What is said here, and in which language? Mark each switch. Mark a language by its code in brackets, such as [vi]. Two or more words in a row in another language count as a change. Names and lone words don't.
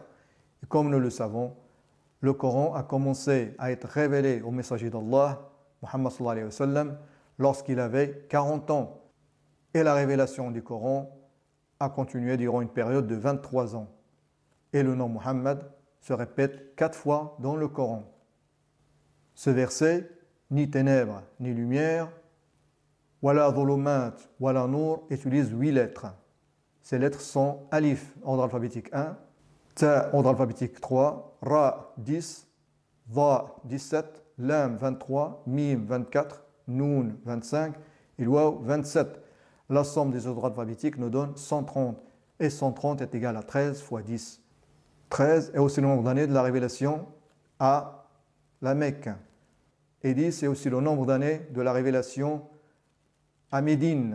[fr] Et comme nous le savons, le Coran a commencé à être révélé au messager d'Allah, Muhammad [ar] صلى الله عليه وسلم, [fr] lorsqu'il avait 40 ans. Et la révélation du Coran a continué durant une période de 23 ans. Et le nom Muhammad se répète 4 fois dans le Coran. Ce verset, ni ténèbres ni lumière, [ar] ولا ظلمات ولا نور, [fr] utilise 8 lettres. Ces lettres sont alif, ordre alphabétique 1, ta, ordre alphabétique 3, ra 10, dha 17, lam 23, mim 24, noun 25 et waw 27. La somme des ordres alphabétiques nous donne 130. Et 130 est égal à 13 fois 10. 13 est aussi le nombre d'années de la révélation à la Mecque. Et 10 est aussi le nombre d'années de la révélation à Médine.